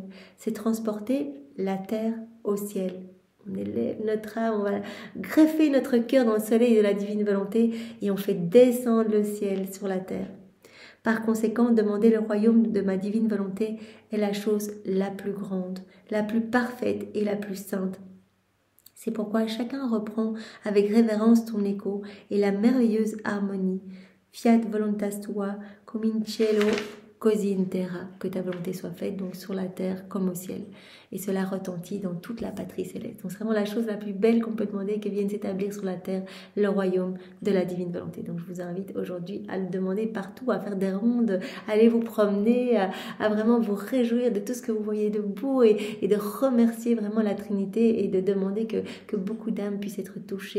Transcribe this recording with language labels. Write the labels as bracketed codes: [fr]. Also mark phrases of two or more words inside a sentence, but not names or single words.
[fr] C'est transporter la terre au ciel. On élève notre âme, on va greffer notre cœur dans le soleil de la divine volonté et on fait descendre le ciel sur la terre. Par conséquent, demander le royaume de ma divine volonté est la chose la plus grande, la plus parfaite et la plus sainte. C'est pourquoi chacun reprend avec révérence ton écho et la merveilleuse harmonie. [la] Fiat voluntas tua, cum [it] in cielo così in terra, [fr] que ta volonté soit faite donc sur la terre comme au ciel. Et cela retentit dans toute la patrie céleste. Donc c'est vraiment la chose la plus belle qu'on peut demander, que vienne s'établir sur la terre le royaume de la divine volonté. Donc je vous invite aujourd'hui à le demander partout, à faire des rondes, à aller vous promener, à vraiment vous réjouir de tout ce que vous voyez de beau et de remercier vraiment la Trinité et de demander que beaucoup d'âmes puissent être touchées.